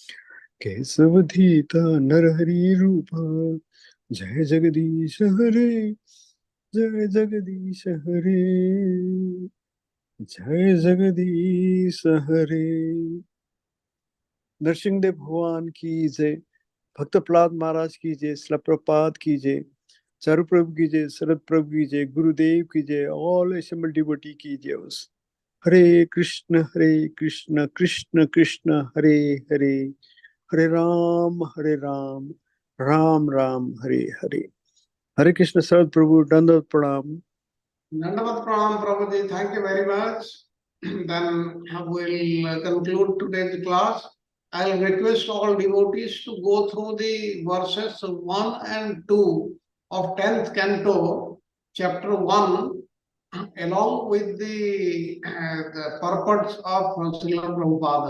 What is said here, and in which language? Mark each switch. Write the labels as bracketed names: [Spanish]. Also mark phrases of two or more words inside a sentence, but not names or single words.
[Sanskrit] केशवधृत नरहरि रूप. जय जगदीश हरे। जय जगदीश हरे. जय जगदीश हरे. [Hindi] नरसिंहदेव भगवान की जय, भक्त प्रहलाद महाराज की जय, श्रील प्रभुपाद की जय, चारु प्रभु की जय, शरद प्रभु की जय, गुरुदेव की जय, [English] all assembled devotee [Hindi] की जय। [Sanskrit] हरे कृष्ण कृष्ण कृष्ण हरे हरे, हरे राम राम राम हरे हरे। [Hindi] हरे कृष्ण। शरद प्रभु दंडवत प्रणाम। दंडवत प्रणाम प्रभुजी, [English] thank you very much. Then we'll conclude today's class. I'll request all devotees to go through the verses 1 and 2 of 10th canto, chapter 1, along with the purports of Srila Prabhupada.